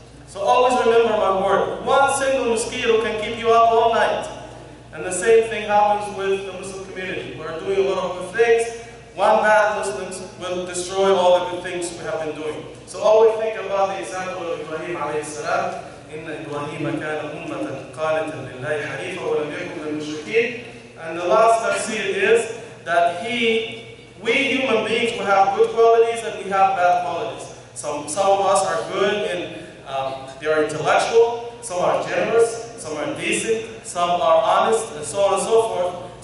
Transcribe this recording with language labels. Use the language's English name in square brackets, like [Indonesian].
[English] So always remember my word. One single mosquito can keep you up all night. And the same thing happens with the Muslim community. We're doing a lot of good things. One bad Muslim will destroy all the good things we have been doing. So always think about the example of Ibrahim alayhi salam. [Arabic] إن إبراهيم كان أمة قانتا لله حنيفا ولم يكن من المشركين. [English] And the last tafsir is that we human beings will have good qualities and we have bad qualities. Some of us are good in they are intellectual, some are generous, some are decent, some are honest, and so on and so forth.